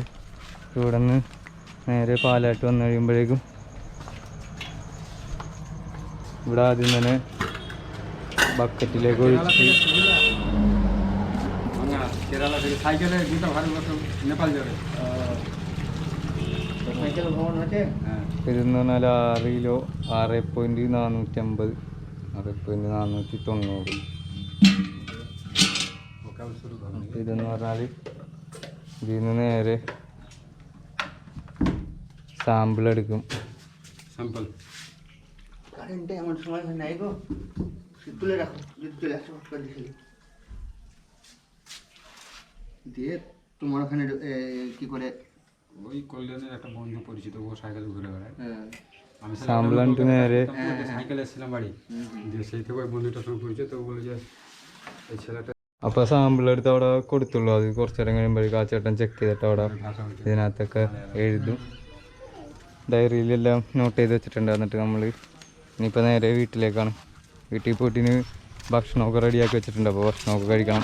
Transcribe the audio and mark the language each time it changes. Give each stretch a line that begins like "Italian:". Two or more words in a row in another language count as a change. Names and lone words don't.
Malayalam: ഇവിടെ നിന്ന് നേരെ പാലായിട്ട് വന്നു കഴിയുമ്പോഴേക്കും ഇവിടെ ആദ്യം തന്നെ ബക്കറ്റിലേക്ക് ഒഴിച്ച് ഇതെന്ന് പറഞ്ഞാൽ 6 കിലോ 6.450 6.490. ഇതെന്ന് പറഞ്ഞാൽ ഇതിൽ നിന്ന് നേരെ സാമ്പിൾ എടുക്കും.
Bangla: দিয়ে তোমার ওখানে কি করে ওই কল্যাণের একটা বন্ধু পরিচিত, ও সাইকেল ঘুরে বেড়ায়। আমি
Malayalam: സാമ്പിൾ എന്നിട്ട് നേരെ
Bangla: সাইকেলে এসেছিলাম বাড়ি, দিয়ে সেই থেকে ওই বন্ধুটার সঙ্গে পরিচয়, তো বলে যে এই ছেলেটা
Malayalam: അപ്പോൾ സാമ്പിൾ എടുത്ത് അവിടെ കൊടുത്തുള്ളൂ. അത് കുറച്ച് നേരം കഴിയുമ്പോഴേക്കും ആ ചേട്ടൻ ചെക്ക് ചെയ്തിട്ട് അവിടെ ഇതിനകത്തൊക്കെ എഴുതും. ഡയറിയിലെല്ലാം നോട്ട് ചെയ്ത് വെച്ചിട്ടുണ്ട്. എന്നിട്ട് നമ്മൾ ഇനിയിപ്പോൾ നേരെ വീട്ടിലേക്കാണ്. വീട്ടിൽ പോയിട്ടിന് ഭക്ഷണമൊക്കെ റെഡിയാക്കി വെച്ചിട്ടുണ്ട്. അപ്പോൾ ഭക്ഷണമൊക്കെ കഴിക്കണം.